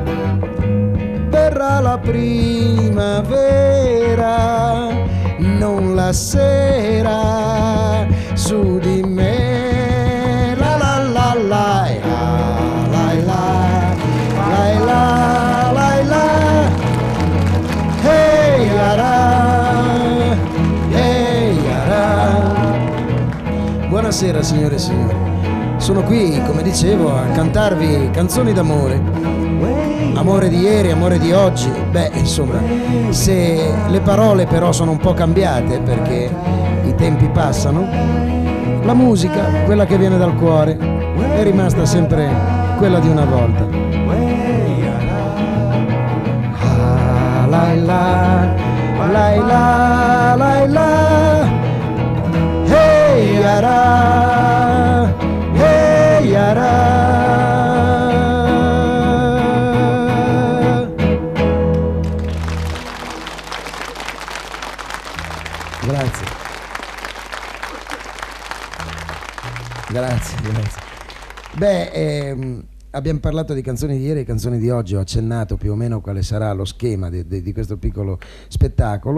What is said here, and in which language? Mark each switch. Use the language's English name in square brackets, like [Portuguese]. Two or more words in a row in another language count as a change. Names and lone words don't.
[Italian] Verrà la primavera, non la sera, su di me. La la la la la la la la la la. Hey yara, hey yara. Buonasera signore e signori, sono qui, come dicevo, a cantarvi canzoni d'amore. Amore di ieri, amore di oggi. Beh, insomma, se le parole però sono un po' cambiate perché i tempi passano, la musica, quella che viene dal cuore, è rimasta sempre quella di una volta. Ah, la la la la la la. Hey yara, hey yara. Grazie. Beh, abbiamo parlato di canzoni di ieri e canzoni di oggi, ho accennato più o meno quale sarà lo schema di questo piccolo spettacolo.